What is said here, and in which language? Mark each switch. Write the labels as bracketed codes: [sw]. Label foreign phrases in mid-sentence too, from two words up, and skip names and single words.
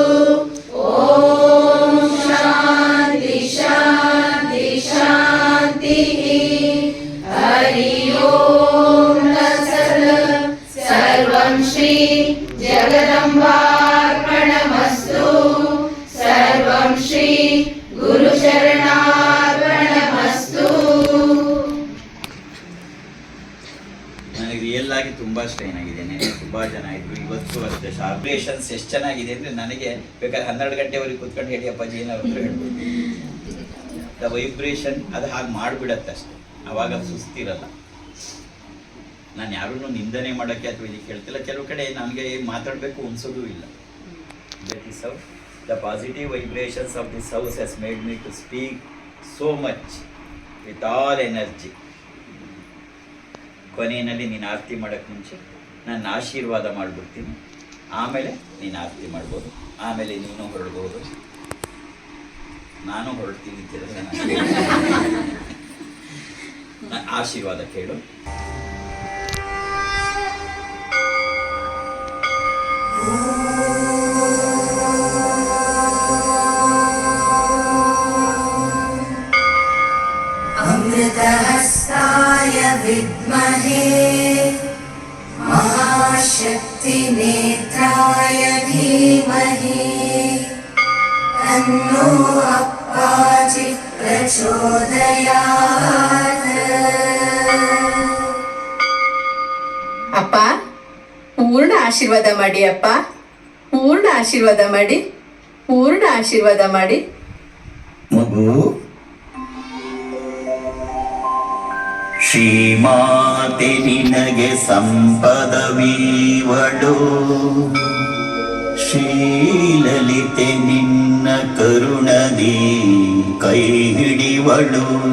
[sa] ಓಂ ಶಾಂತಿ ಶಾಂತಿ ಶಾಂತಿ. ಹರಿ ಓಂ ತತ್ಸತ್. ಸರ್ವಂ ಶ್ರೀ ಜಗದಂಬಾರ್ಪಣಮಸ್ತು. ಸರ್ವಂ ಶ್ರೀ ಗುರುಚರಣಾರ್ಪಣಮಸ್ತು. [kn] ನನಗೆ ರಿಯಲ್ ಆಗಿ ತುಂಬಾ ಸ್ಟ್ರೈನ್ ಆಗಿದ್ದೇನೆ. ತುಂಬಾ ಜನ ಇದ್ರು ಇವತ್ತು ಅಷ್ಟೇ. ಶಾರ್ಪೇಷನ್ಸ್ ಎಷ್ಟು ಚೆನ್ನಾಗಿದೆ ಅಂದ್ರೆ ನನಗೆ ಬೇಕಾದ್ರೆ 12 ಗಂಟೆವರೆಗೆ ಕೂತ್ಕೊಂಡು ಹೇಳಿ ಅಪ್ಪಾಜಿ ಏನಾದ್ರು ಹೇಳ್ಬೋದು. [en] the vibration [kn] ಅದು ಹಾಗೆ ಮಾಡಿಬಿಡತ್ತೆ ಅಷ್ಟೇ. ಅವಾಗ ಸುಸ್ತಿರಲ್ಲ. ನಾನು ಯಾರನ್ನು ನಿಂದನೆ ಮಾಡೋಕ್ಕೆ ಅಥವಾ ಇದಕ್ಕೆ ಹೇಳ್ತಿಲ್ಲ. ಕೆಲವು ಕಡೆ ನನಗೆ ಮಾತಾಡಬೇಕು ಅನ್ಸೋದು ಇಲ್ಲ. [en] that is how the positive vibrations of this house has made me to speak so much with all energy. [kn] ಕೊನೆಯಲ್ಲಿ ನೀನು ಆರತಿ ಮಾಡೋಕ್ಕೆ ಮುಂಚೆ ನಾನು ಆಶೀರ್ವಾದ ಮಾಡಿಬಿಡ್ತೀನಿ. ಆಮೇಲೆ ನೀನು ಆರತಿ ಮಾಡ್ಬೋದು. ಆಮೇಲೆ ನೀನು ಹೊರಡ್ಬೋದು. ನಾನು ಹೊರಡ್ತೀನಿ. ಆಶೀರ್ವಾದ ಕೇಳು. [sa] अमृतहस्ताय विद्महे महाशक्ति नेत्राय धीमहि तन्नो अप्पाजि प्रचोदयात्. [kn] ಅಪ್ಪ ಪೂರ್ಣ ಆಶೀರ್ವಾದ ಮಾಡಿ. ಅಪ್ಪ ಪೂರ್ಣ ಆಶೀರ್ವಾದ ಮಾಡಿ. ಪೂರ್ಣ ಆಶೀರ್ವಾದ ಮಾಡಿ. ಮಗು, ಶ್ರೀಮಾತೆ ನಿನಗೆ ಸಂಪದವೀವಳು, ಶ್ರೀಲಲಿತೆ ನಿನ್ನ ಕರುಣದಿ ಕೈ ಹಿಡಿವಳು,